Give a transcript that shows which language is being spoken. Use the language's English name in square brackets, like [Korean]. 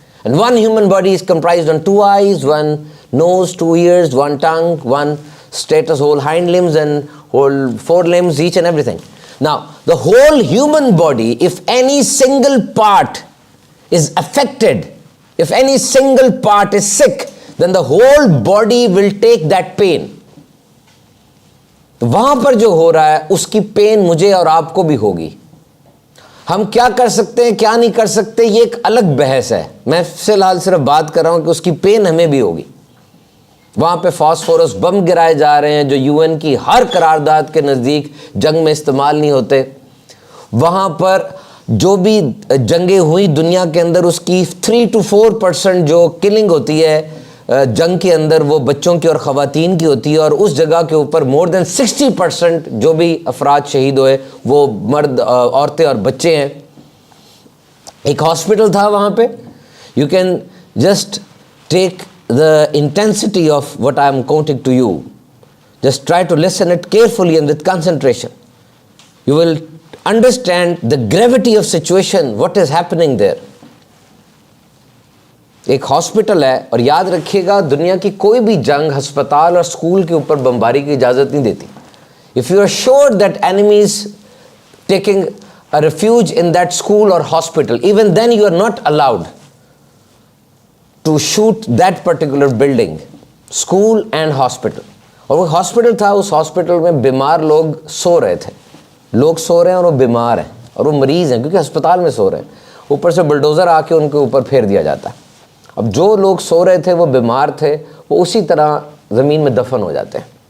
[English] And one human body is comprised of 2 eyes, 1 nose, 2 ears, 1 tongue, 1 status, whole hind limbs and whole 4 limbs, each and everything. Now, the whole human body, if any single part is affected, if any single part is sick, then the whole body will take that pain. [Urdu] تو وہاں پر جو ہو رہا ہے اس کی pain مجھے اور آپ کو بھی ہوگی. ہم کیا کر سکتے ہیں کیا نہیں کر سکتے یہ ایک الگ بحث ہے. میں فی الحال صرف بات کر رہا ہوں کہ اس کی پین ہمیں بھی ہوگی. وہاں پہ فاسفورس بم گرائے جا رہے ہیں جو UN کی ہر قرارداد کے نزدیک جنگ میں استعمال نہیں ہوتے. وہاں پر جو بھی جنگیں ہوئی دنیا کے اندر اس کی 3 to 4% جو کلنگ ہوتی ہے جنگ کے اندر وہ بچوں کی اور خواتین کی ہوتی ہے, اور اس جگہ کے اوپر more than 60% جو بھی افراد شہید ہوئے وہ مرد, عورتیں اور بچے ہیں. ایک ہاسپٹل تھا وہاں پہ. [English] You can just take the intensity of what I am quoting to you. Just try to listen it carefully and with concentration. You will understand the gravity of situation, what is happening there. [Urdu] ایک hospital ہے, اور یاد رکھیے گا دنیا کی کوئی بھی جنگ ہسپتال اور اسکول کے اوپر بمباری کی اجازت نہیں دیتی. [English] If you are sure that enemy is taking a refuge in that school or hospital, even then you are not allowed to shoot that particular building, school and hospital. [Urdu] اور وہ ہاسپٹل تھا, اس ہاسپٹل میں بیمار لوگ سو رہے تھے. لوگ سو رہے ہیں اور وہ بیمار ہیں اور وہ مریض ہیں کیونکہ ہسپتال میں سو رہے ہیں. اوپر سے بلڈوزر آ کے ان کے اوپر پھیر دیا جاتا ہے. اب جو لوگ سو رہے تھے وہ بیمار تھے, وہ اسی طرح زمین میں دفن ہو جاتے ہیں.